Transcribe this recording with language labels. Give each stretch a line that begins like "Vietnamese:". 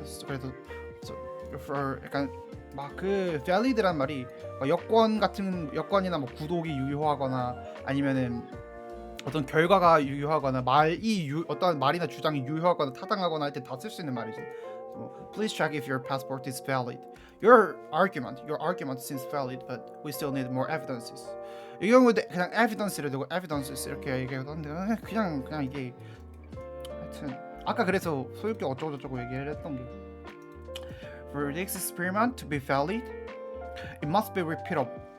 Korean: 그래서 약간 막 그 valid란 말이 여건이나 뭐 구독이 유효하거나 아니면은 어떤 결과가 유효하거나 어떤 말이나 주장이 유효하거나 타당하거나 할 때 다 쓸 수 있는 말이지.
English: So, please check if your passport is valid. Your argument seems valid, but we still need more evidences.
Korean: 이 경우에 그냥 evidence를 두고 evidences 이렇게 얘기해도 하는데 그냥 이게 하여튼 아까 그래서 소유격 어쩌고 저쩌고 얘기를 했던 게
English: For this experiment to be valid, it must be repeatable.